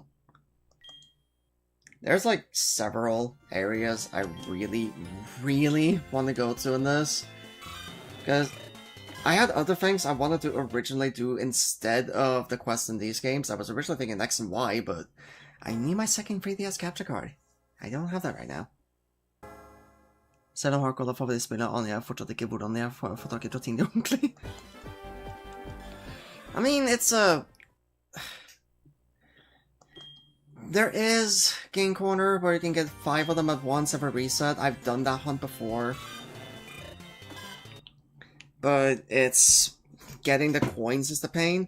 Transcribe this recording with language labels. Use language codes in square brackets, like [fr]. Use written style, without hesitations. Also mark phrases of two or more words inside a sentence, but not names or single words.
[en] There's like several areas I really, really want to go to in this, because I had other things I wanted to originally do instead of the quests in these games. I was originally thinking X and Y, but I need my second 3DS capture card. I don't have that right now. [no] Selv om Hardcore favorittspillet aner jeg fortsatt ikke hvordan jeg får tak I ting ordentlig. [en] I mean, it's a... There is Game Corner where you can get 5 of them at once every reset. I've done that hunt before. But it's... Getting the coins is the pain.